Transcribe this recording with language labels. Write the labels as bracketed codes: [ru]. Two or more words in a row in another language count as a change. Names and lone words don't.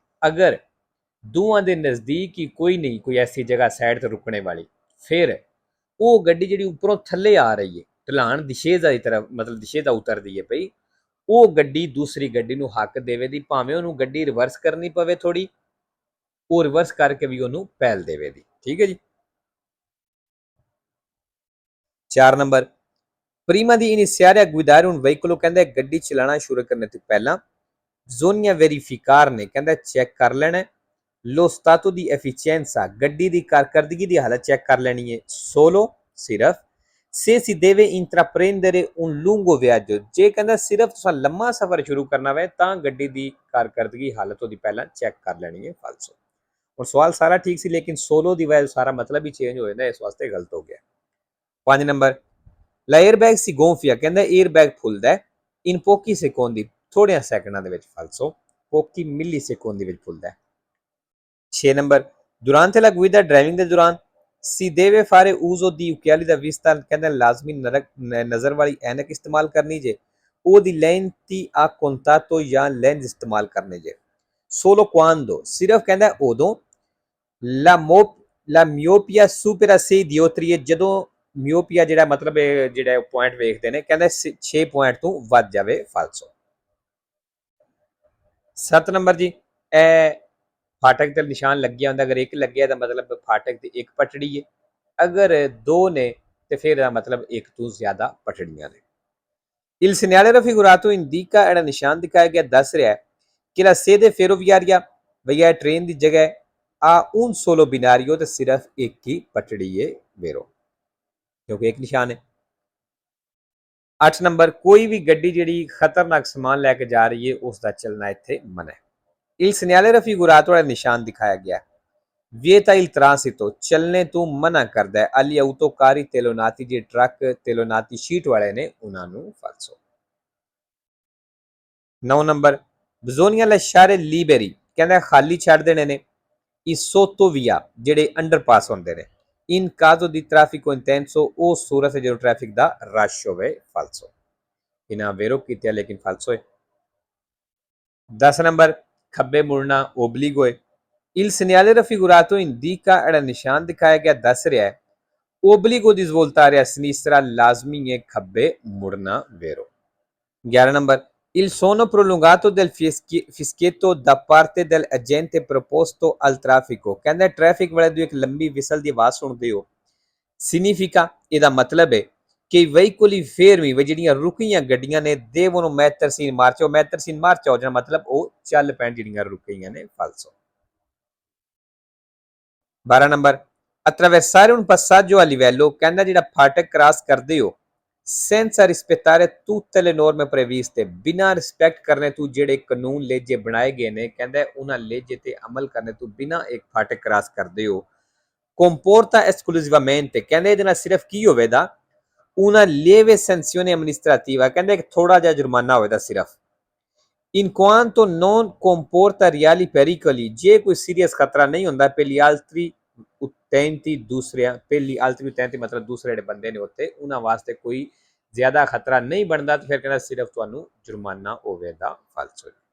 [pa] ਅਗਰ ਦੋਵਾਂ ਦੇ ਨਜ਼ਦੀਕ ਹੀ ਕੋਈ ਨਹੀਂ, ਕੋਈ ਐਸੀ ਜਗ੍ਹਾ ਸਾਈਡ ਤੇ ਰੁਕਣੇ ਵਾਲੀ, ਫਿਰ ਉਹ ਗੱਡੀ ਜਿਹੜੀ ਉੱਪਰੋਂ ਥੱਲੇ ਆ ਰਹੀ ਹੈ, ਢਲਾਣ ਦਿਸ਼ੇਜ਼ਾ ਦੀ ਤਰਫ, ਮਤਲਬ ਦਿਸ਼ੇਜ਼ਾ ਉਤਰਦੀ ਹੈ ਪਈ, ਉਹ ਗੱਡੀ ਦੂਸਰੀ ਗੱਡੀ ਨੂੰ ਹੱਕ ਦੇਵੇ ਦੀ, ਭਾਵੇਂ ਉਹਨੂੰ ਗੱਡੀ ਰਿਵਰਸ ਕਰਨੀ ਪਵੇ ਥੋੜੀ, ਉਹ ਰਿਵਰਸ ਕਰਕੇ ਵੀ ਉਹਨੂੰ ਪਹਿਲ ਦੇਵੇ ਦੀ, ਠੀਕ ਹੈ ਜੀ। 4 ਨੰਬਰ, [it] prima di iniziare a guidare un veicolo, [pa] ਕਹਿੰਦਾ ਗੱਡੀ ਚਲਾਣਾ ਸ਼ੁਰੂ ਕਰਨ ਤੋਂ ਪਹਿਲਾਂ [it] bisogna verificare [pa] ਨੇ, ਕਹਿੰਦਾ ਚੈੱਕ ਕਰ ਲੈਣਾ [it] lo stato di efficienza, [pa] ਗੱਡੀ ਦੀ ਕਾਰਕਰਦਗੀ ਦੀ ਹਾਲਤ ਚੈੱਕ ਕਰ ਲੈਣੀ ਹੈ। [it] solo, ਸਿਰਫ Se si deve intraprendere un lungo viaggio, [pa] ਜੇ ਕਹਿੰਦਾ ਸਿਰਫ ਤੁਸੀਂ ਲੰਮਾ ਸਫ਼ਰ ਸ਼ੁਰੂ ਕਰਨਾ ਵੇ ਤਾਂ ਗੱਡੀ ਦੀ ਕਾਰਕਰਦਗੀ ਹਾਲਤ ਉਹਦੀ ਪਹਿਲਾਂ ਚੈੱਕ ਕਰ ਲੈਣੀ ਹੈ ਫਾਲਸੋ। ਔਰ ਸਵਾਲ ਸਾਰਾ ਠੀਕ ਸੀ ਲੇਕਿਨ ਸੋਲੋ ਦੀ ਵਜ੍ਹਾ ਸਾਰਾ ਮਤਲਬ ਹੀ ਚੇਂਜ ਹੋ ਜਾਂਦਾ, ਇਸ ਵਾਸਤੇ ਗਲਤ ਹੋ ਗਿਆ। [it] 5 ਨੰਬਰ l'aerbag si gonfia, [pa] ਕਹਿੰਦਾ 에ਅਰਬੈਗ ਫੁੱਲਦਾ ਹੈ [it] in pochi secondi, [pa] ਥੋੜ੍ਹਿਆਂ ਸੈਕਿੰਡਾਂ ਦੇ ਵਿੱਚ ਫਾਲਸੋ, [it] pochi millisecondi [pa] ਵਿੱਚ ਫੁੱਲਦਾ ਹੈ। [it] 6 ਨੰਬਰ durante la guida [pa] ਡਰਾਈਵਿੰਗ ਦੇ ਦੌਰਾਨ [it] si deve fare uso di occhiali da vista, [pa] ਕਹਿੰਦਾ ਲਾਜ਼ਮੀ ਨਜ਼ਰ ਵਾਲੀ ਐਨਕ ਇਸਤੇਮਾਲ ਕਰਨੀ ਜੇ, ਉਹਦੀ [it] lenti a contatto [pa] ਜਾਂ ਲੈਂਸ ਇਸਤੇਮਾਲ ਕਰਨੇ ਜੇ। [it] solo quando, [pa] ਸਿਰਫ ਕਹਿੰਦਾ ਉਦੋਂ [it] la la miopia supera 6 dioptrie, [pa] ਜਦੋਂ ਮਿਓਪੀਆ ਜਿਹੜਾ ਮਤਲਬ ਜਿਹੜਾ ਪੁਆਇੰਟ ਵੇਖਦੇ ਨੇ ਕਹਿੰਦਾ 6 ਪੁਆਇੰਟ ਤੋਂ ਵੱਧ ਜਾਵੇ ਫਾਲਸੋ। 7 ਨੰਬਰ ਜੀ ਇਹ ਫਾਟਕ ਤੇ ਨਿਸ਼ਾਨ ਲੱਗਿਆ ਹੁੰਦਾ, ਅਗਰ ਇੱਕ ਲੱਗਿਆ ਤਾਂ ਮਤਲਬ ਫਾਟਕ ਦੀ ਇੱਕ ਪਟੜੀ ਹੈ, ਅਗਰ ਦੋ ਨੇ ਤੇ ਫਿਰ ਇਹਦਾ ਮਤਲਬ ਇੱਕ ਤੋਂ ਜ਼ਿਆਦਾ ਪਟੜੀਆਂ ਨੇ। [it] Il segnale raffigurato indica, [pa] ਜਿਹੜਾ ਨਿਸ਼ਾਨ ਦਿਖਾਇਆ ਗਿਆ ਦੱਸ ਰਿਹਾ ਹੈ ਕਿ [it] la sede ferroviaria, [pa] ਭਈਆ ਟ੍ਰੇਨ ਦੀ ਜਗ੍ਹਾ ਆ [it] un solo binario, [pa] ਤੇ ਸਿਰਫ ਇੱਕ ਹੀ ਪਟੜੀ ਹੈ ਵੇਰੋ, ਕਿਉਂਕਿ ਇੱਕ ਨਿਸ਼ਾਨ ਹੈ। 8 ਨੰਬਰ ਕੋਈ ਵੀ ਗੱਡੀ ਜਿਹੜੀ ਖਤਰਨਾਕ ਸਮਾਨ ਲੈ ਕੇ ਜਾ ਰਹੀ ਹੈ ਉਸ ਦਾ ਚੱਲਣਾ ਇੱਥੇ ਮਨਾ ਹੈ। [it] Il segnale raffigurato [pa] ਵਾਲਾ ਨਿਸ਼ਾਨ ਦਿਖਾਇਆ ਗਿਆ [it] vieta il transito, [pa] ਚੱਲਣੇ ਤੋਂ ਮਨਾ ਕਰਦਾ ਹੈ [it] agli autocarri telonati, [pa] ਜੇ ਟਰੱਕ telonati ਸ਼ੀਟ ਵਾਲੇ ਨੇ ਉਹਨਾਂ ਨੂੰ ਫਾਲਸੋ। [it] 9 ਨੰਬਰ bisogna lasciare liberi, [pa] ਕਹਿੰਦਾ ਖਾਲੀ ਛੱਡ ਦੇਣੇ ਨੇ [it] i sottovia, [pa] ਜਿਹੜੇ ਅੰਡਰਪਾਸ ਹੁੰਦੇ ਨੇ [it] in caso di traffico intenso, [pa] ਉਹ ਸੂਰਤ ਜਦੋਂ ਟ੍ਰੈਫਿਕ ਦਾ ਰਸ਼ ਹੋਵੇ ਫਾਲਸੋ। ਇਹਨਾਂ ਵੇਰੋ ਕੀਤਾ ਲੇਕਿਨ ਫਾਲਸੋ ਹੈ। 10 ਨੰਬਰ ਖੱਬੇ ਮੁੜਨਾ ਓਬਲੀਗੋ ਹੈ। [it] Il segnale raffigurato indica, [pa] ਜਿਹੜਾ ਨਿਸ਼ਾਨ ਦਿਖਾਇਆ ਗਿਆ ਦੱਸ ਰਿਹਾ ਹੈ ਓਬਲੀਗੋ ਦੀ [it] svoltare a sinistra, [pa] ਲਾਜ਼ਮੀ ਹੈ ਖੱਬੇ ਮੁੜਨਾ ਵੇਰੋ। [it] 11 ਨੰਬਰ il suono prolungato del fischietto da parte dell'agente preposto al traffico, [pa] ਕਹਿੰਦਾ ਟ੍ਰੈਫਿਕ ਵਾਲੇ ਦੀ ਇੱਕ ਲੰਬੀ ਵਿਸਲ ਦੀ ਆਵਾਜ਼ ਸੁਣਦੇ ਹੋ, significa, ਇਹਦਾ ਮਤਲਬ ਹੈ ਕਿ [it] veicoli fermi, [pa] ਜਿਹੜੀਆਂ ਰੁਕੀਆਂ ਗੱਡੀਆਂ ਨੇ [it] devono mettersi in marcia, mettersi in marcia [pa] ਹੋ ਜਾਣਾ ਮਤਲਬ ਉਹ ਚੱਲ ਪੈਣ ਜਿਹੜੀਆਂ ਰੁਕੀਆਂ ਨੇ ਫਾਲਸੋ। [it] 12 ਨੰਬਰ attraversare un passaggio a livello, [pa] ਕਹਿੰਦਾ ਜਿਹੜਾ ਫਾਟਕ ਕ੍ਰਾਸ ਕਰਦੇ ਹੋ [it] senza rispettare tutte le norme previste, [pa] ਬਿਨਾਂ ਰਿਸਪੈਕਟ ਕਰਨੇ ਤੋਂ ਜਿਹੜੇ ਕਾਨੂੰਨ ਲੇਜੇ ਬਣਾਏ ਗਏ ਨੇ, ਕਹਿੰਦਾ ਉਹਨਾਂ ਲੇਜੇ ਤੇ ਅਮਲ ਕਰਨੇ ਤੋਂ ਬਿਨਾਂ ਇੱਕ ਫਾਟਕ ਕ੍ਰਾਸ ਕਰਦੇ ਹੋ [it] comporta esclusivamente, [pa] ਕਹਿੰਦੇ ਇਹਦੇ ਨਾਲ ਸਿਰਫ ਕੀ ਹੋਵੇਗਾ [it] una lieve sanzione amministrativa, [pa] ਕਹਿੰਦੇ ਇੱਕ ਥੋੜਾ ਜਿਹਾ ਜੁਰਮਾਨਾ ਹੋਵੇਗਾ ਸਿਰਫ [it] in quanto non comporta reali pericoli, [pa] ਜੇ ਕੋਈ ਸੀਰੀਅਸ ਖਤਰਾ ਨਹੀਂ ਹੁੰਦਾ [it] per gli altri utenti, [pa] ਦੂਸਰਿਆਂ [it] per gli altri utenti [pa] ਮਤਲਬ ਦੂਸਰੇ ਜਿਹੜੇ ਬੰਦੇ ਨੇ ਉੱਤੇ ਉਹਨਾਂ ਵਾਸਤੇ ਕੋਈ ਜ਼ਿਆਦਾ ਖਤਰਾ ਨਹੀਂ ਬਣਦਾ, ਤੇ ਫਿਰ ਕਹਿੰਦਾ ਸਿਰਫ ਤੁਹਾਨੂੰ ਜੁਰਮਾਨਾ ਹੋਵੇਗਾ ਫਾਲਸੋ।